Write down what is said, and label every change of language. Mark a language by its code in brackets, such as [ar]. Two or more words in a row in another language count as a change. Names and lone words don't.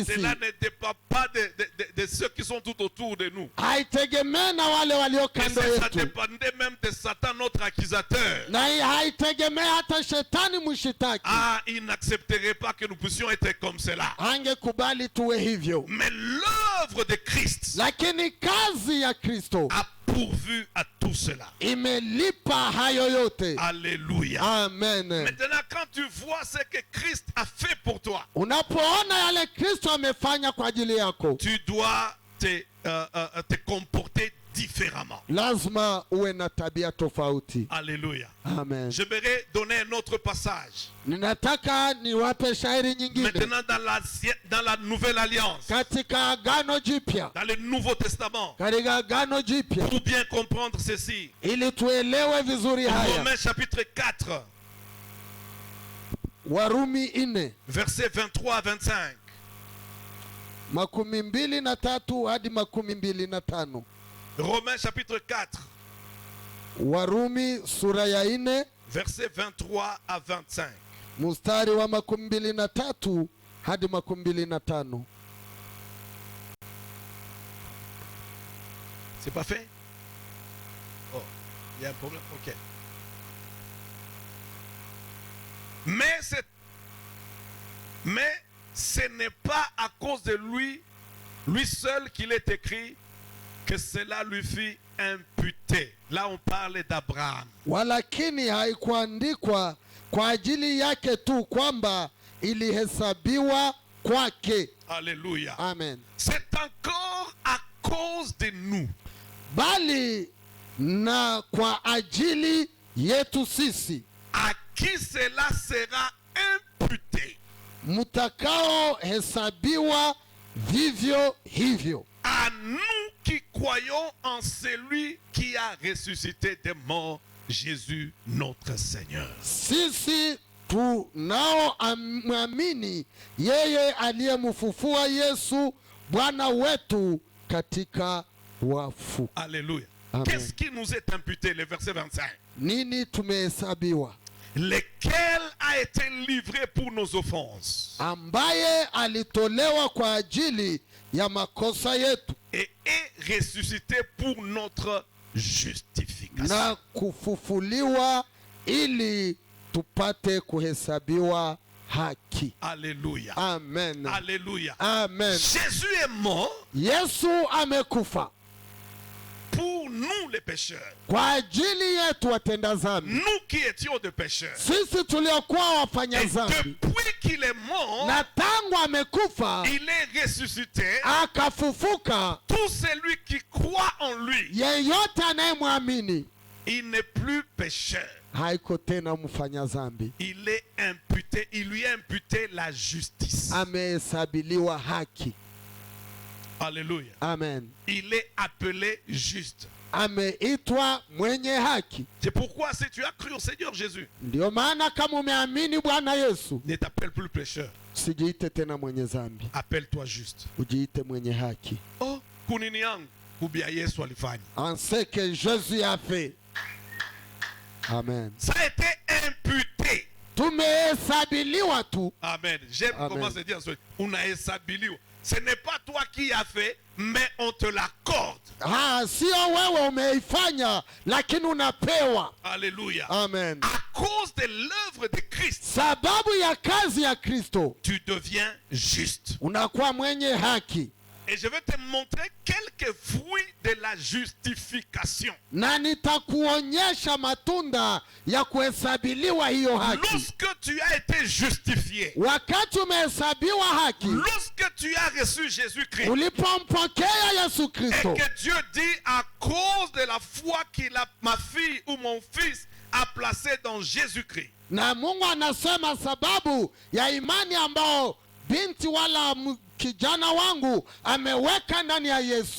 [fr] Cela ne dépend pas de ceux qui sont tout autour de nous. [sw] Haitegemee na wale walio [fr] Et [sw] kando [fr] ça [sw] yetu. [fr] dépendait même de Satan, notre accusateur. [sw] Na hii haitegemee hata shetani mshitaki. [fr] Ah, il n'accepterait pas que nous puissions être comme cela. [sw] Angekubali tuwe hivyo. [fr] Mais l'œuvre de Christ [sw] Lakini kazi ya Kristo [fr] a pourvu à tout cela. [sw] imelipa hayo yote. [fr] Alléluia. [sw] Amen. [fr] Maintenant, quand tu vois ce que Christ a fait pour toi, [sw] Unapoona yale Kristo amefanya kwa ajili yako, [fr] tu dois te comporter différemment. [sw] lazima uwe na tabia tofauti. [fr] Alléluia. [sw] Amen. [fr] J'aimerais donner un autre passage. [sw] Ninataka niwape shairi nyingine [fr] Maintenant dans la nouvelle alliance, [sw] katika Agano Jipya, [fr] dans le Nouveau Testament, [sw] katika Agano Jipya, [fr] pour bien comprendre ceci. [sw] ili tuelewe vizuri haya. [fr] Romains chapitre 4, [sw] Warumi 4 [fr] versets 23 à 25. [sw] 23 hadi 25. [fr] Romains chapitre 4, [sw] Warumi sura ya 4 [fr] versets 23 à 25. [sw] mstari wa 23 hadi 25. [fr] C'est pas fait? Oh, il y a un problème? Ok. Mais ce n'est pas à cause de lui seul qu'il est écrit que cela lui fut imputé. Là, on parle d'Abraham. [sw] Walakini haikuandikwa kwa ajili yake tu kwamba ilihesabiwa kwake. [fr] Alléluia. [sw] Amen. [fr] C'est encore à cause de nous. [sw] Bali na kwa ajili yetu sisi, [fr] À qui cela sera imputé. [sw] mutakao hesabiwa vivyo hivyo. [fr] À nous qui croyons en celui qui a ressuscité des morts, Jésus notre Seigneur. [sw] Sisi tunaoamini yeye aliyemfufua Yesu Bwana wetu katika wafu. [fr] Alléluia. [sw] Amen. [fr] Qu'est-ce qui nous est imputé, le verset 25? [sw] Nini tumehesabiwa? [fr] Lequel a été livré pour nos offenses [sw] Ambaye alitolewa kwa ajili ya makosa yetu [fr] et est ressuscité pour notre justification. [sw] na kufufuliwa ili tupate kuhesabiwa haki. [fr] Alléluia. [sw] Amen. [fr] Alléluia. [sw] Amen. [fr] Jésus est mort [sw] Yesu amekufa [fr] pour nous les pécheurs. [sw] kwa ajili yetu watenda dhambi. [fr] Nous qui étions des pécheurs. [sw] Sisi tuliokuwa wafanya [fr] Et [sw] dhambi, [fr] depuis qu'il est mort, [sw] na tangu amekufa [fr] il est ressuscité. [sw] akafufuka, [fr] Tout celui qui croit en lui, [sw] yeyote anayemwamini [fr] il n'est plus pécheur. [sw] haiko tena mfanya dhambi, [fr] Il est imputé, il lui est imputé la justice. [sw] amehesabiliwa haki. [fr] Alléluia. [sw] Amen. [fr] Il est appelé juste. [sw] Ameitwa mwenye haki. [fr] C'est pourquoi si tu as cru au Seigneur Jésus, [sw] Ndio maana kama umeamini Bwana Yesu, [fr] ne t'appelle plus pécheur. [sw] usijiite tena mwenye dhambi, [fr] Appelle-toi juste. [sw] ujiite mwenye haki. Oh, kunini yangu kubia Yesu alifanya. [fr] En ce que Jésus a fait. Amen. Ça a été imputé. [sw] Tumehesabiliwa tu. [fr] Amen. J'aime [sw] Amen. [fr] comment se dire ça. On a hesabiliwa. Ce n'est pas toi qui as fait, mais on te l'accorde. [sw] Sio wewe umeifanya, lakini unapewa. [fr] Alléluia. [sw] Amen. [fr] À cause de l'œuvre de Christ, [sw] Sababu ya kazi ya Kristo, [fr] tu deviens juste. [sw] unakuwa mwenye haki. [fr] Et je vais te montrer quelques fruits de la justification. [sw] Na nitakuonyesha matunda ya kuhesabiliwa hiyo haki. [fr] Lorsque tu as été justifié, [sw] Wakati umehesabiwa haki, [fr] lorsque tu as reçu Jésus-Christ, [sw] ulipompokea Yesu [fr] et [sw] Kristo, [fr] que Dieu dit à cause de la foi qu'il a, ma fille ou mon fils a placé dans Jésus-Christ, [sw] na Mungu anasema sababu ya imani ambao binti wala kijana wangu ameweka ndani ya Yesu,